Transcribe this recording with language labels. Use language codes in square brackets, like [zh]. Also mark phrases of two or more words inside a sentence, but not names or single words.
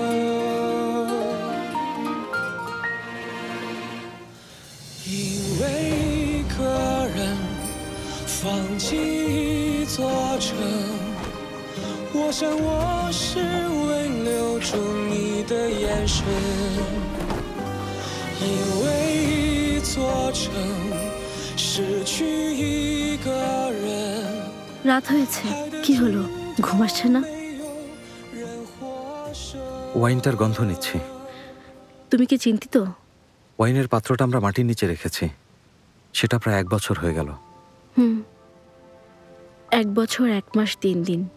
[zh] 因为一个人放弃一座城，我想我是为留住你的眼神。因为一座城失去一个人。 [bn] রাত হয়েছে, কি হলো? ঘুম আসছে না? ওয়াইনটার গন্ধ নিচ্ছি। তুমি কি চিন্তিত? ওয়াইনের পাত্রটা আমরা মাটির নিচে রেখেছি, সেটা প্রায় 1 বছর হয়ে গেল। 1 বছর 1 মাস 3 দিন।